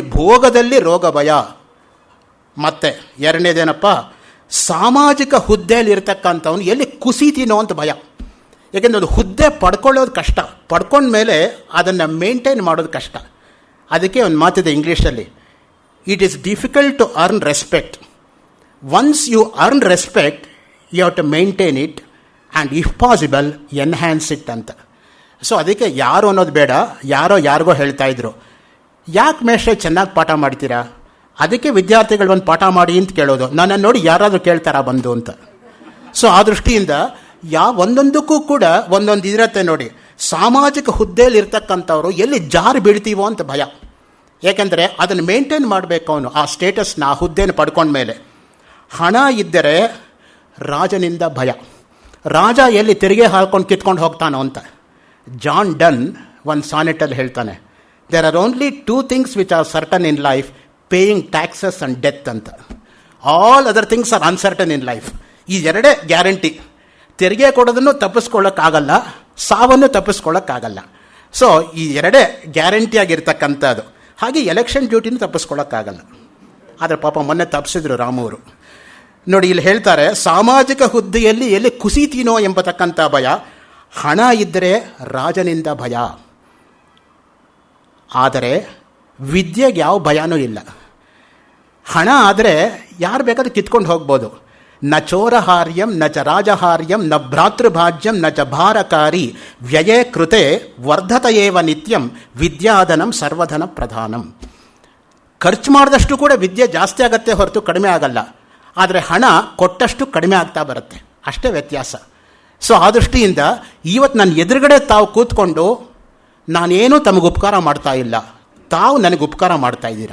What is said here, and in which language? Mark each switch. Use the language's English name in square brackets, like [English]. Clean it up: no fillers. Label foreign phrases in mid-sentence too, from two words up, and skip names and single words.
[Kannada] ಭೋಗದಲ್ಲಿ ರೋಗ ಭಯ. ಮತ್ತೆ ಎರಡನೇದೇನಪ್ಪ, ಸಾಮಾಜಿಕ ಹುದ್ದೆಯಲ್ಲಿ ಇರ್ತಕ್ಕಂಥವನು ಎಲ್ಲಿ ಕುಸಿತೀನೋ ಅಂತ ಭಯ. ಏಕೆಂದರೆ ಅದು ಹುದ್ದೆ ಪಡ್ಕೊಳ್ಳೋದು ಕಷ್ಟ, ಪಡ್ಕೊಂಡ್ಮೇಲೆ ಅದನ್ನು ಮೇಂಟೈನ್ ಮಾಡೋದು ಕಷ್ಟ. ಅದಕ್ಕೆ ಒಂದು ಮಾತಿದೆ ಇಂಗ್ಲೀಷಲ್ಲಿ, [English] It is difficult to earn respect once you earn respect you have to maintain it and if possible enhance it ಅಂತ. [Kannada] ಸೊ ಅದಕ್ಕೆ ಯಾರು ಅನ್ನೋದು ಬೇಡ, ಯಾರಿಗೋ ಹೇಳ್ತಾ ಇದ್ರು, ಯಾಕೆ ಮೇಷ್ಟ್ರೆ ಚೆನ್ನಾಗಿ ಪಾಠ ಮಾಡ್ತೀರಾ, ಅದಕ್ಕೆ ವಿದ್ಯಾರ್ಥಿಗಳು ಒಂದು ಪಾಠ ಮಾಡಿ ಅಂತ ಕೇಳೋದು. ನನ್ನನ್ನು ನೋಡಿ ಯಾರಾದರೂ ಕೇಳ್ತಾರಾ ಬಂದು ಅಂತ. ಸೊ ಆ ದೃಷ್ಟಿಯಿಂದ ಒಂದೊಂದಕ್ಕೂ ಕೂಡ ಒಂದೊಂದು ಇರತ್ತೆ ನೋಡಿ. ಸಾಮಾಜಿಕ ಹುದ್ದೆಯಲ್ಲಿ ಇರ್ತಕ್ಕಂಥವ್ರು ಎಲ್ಲಿ ಜಾರು ಬೀಳ್ತೀವೋ ಅಂತ ಭಯ. ಏಕೆಂದರೆ ಅದನ್ನು ಮೇಂಟೈನ್ ಮಾಡಬೇಕು ಅವನು, ಆ ಸ್ಟೇಟಸ್ನ, ಆ ಹುದ್ದೆನ ಪಡ್ಕೊಂಡ್ಮೇಲೆ. ಹಣ ಇದ್ದರೆ ರಾಜನಿಂದ ಭಯ. ರಾಜ ಎಲ್ಲಿ ತೆರಿಗೆ ಹಾಕೊಂಡು ಕಿತ್ಕೊಂಡು ಹೋಗ್ತಾನೋ ಅಂತ. ಜಾನ್ ಡನ್ ಒಂದು ಸಾನೆಟಲ್ಲಿ ಹೇಳ್ತಾನೆ, [English] There are only 2 things which are certain in life, paying taxes and death ಅಂತ. All other things are uncertain in life. [Kannada] ಈ ಎರಡೇ ಗ್ಯಾರಂಟಿ. ತೆರಿಗೆ ಕೊಡೋದನ್ನು ತಪ್ಪಿಸ್ಕೊಳ್ಳೋಕ್ಕಾಗಲ್ಲ, ಸಾವನ್ನು ತಪ್ಪಿಸ್ಕೊಳ್ಳೋಕ್ಕಾಗಲ್ಲ. ಸೊ ಈ ಎರಡೇ ಗ್ಯಾರಂಟಿಯಾಗಿರ್ತಕ್ಕಂಥದ್ದು. ಹಾಗೆ ಎಲೆಕ್ಷನ್ ಡ್ಯೂಟಿನೂ ತಪ್ಪಿಸ್ಕೊಳ್ಳೋಕ್ಕಾಗಲ್ಲ. ಆದರೆ ಪಾಪ ಮೊನ್ನೆ ತಪ್ಪಿಸಿದ್ರು ರಾಮವರು. ನೋಡಿ ಇಲ್ಲಿ ಹೇಳ್ತಾರೆ, ಸಾಮಾಜಿಕ ಹುದ್ದೆಯಲ್ಲಿ ಎಲ್ಲಿ ಕುಸಿತೀನೋ ಎಂಬತಕ್ಕಂಥ ಭಯ. ಹಣ ಇದ್ದರೆ ರಾಜನಿಂದ ಭಯ. ಆದರೆ ವಿದ್ಯೆಗೆ ಯಾವ ಭಯನೂ ಇಲ್ಲ. ಹಣ ಆದರೆ ಯಾರು ಬೇಕಾದ್ರೂ ಕಿತ್ಕೊಂಡು ಹೋಗ್ಬೋದು. [Sanskrit] ನ ಚೋರಹಾರ್ಯಂ ನ ಚ ರಾಜಹಾರ್ಯಂ ನ ಭ್ರಾತೃಭಾಜ್ಯಂ ನ ಚ ಭಾರಕಾರಿ ವ್ಯಯೇ ಕೃತೆ ವರ್ಧತಯೇವ ನಿತ್ಯಂ ವಿದ್ಯಾಧನಂ ಸರ್ವಧನ ಪ್ರಧಾನಂ. [Kannada] ಖರ್ಚು ಮಾಡಿದಷ್ಟು ಕೂಡ ವಿದ್ಯೆ ಜಾಸ್ತಿ ಆಗತ್ತೆ ಹೊರತು ಕಡಿಮೆ ಆಗಲ್ಲ. ಆದರೆ ಹಣ ಕೊಟ್ಟಷ್ಟು ಕಡಿಮೆ ಆಗ್ತಾ ಬರುತ್ತೆ, ಅಷ್ಟೇ ವ್ಯತ್ಯಾಸ. ಸೊ ಆ ದೃಷ್ಟಿಯಿಂದ ಇವತ್ತು ನನ್ನ ಎದುರುಗಡೆ ತಾವು ಕೂತ್ಕೊಂಡು ನಾನೇನೂ ತಮಗೆ ಉಪಕಾರ ಮಾಡ್ತಾ ಇಲ್ಲ, ತಾವು ನನಗೆ ಉಪಕಾರ ಮಾಡ್ತಾ ಇದ್ದೀರಾ.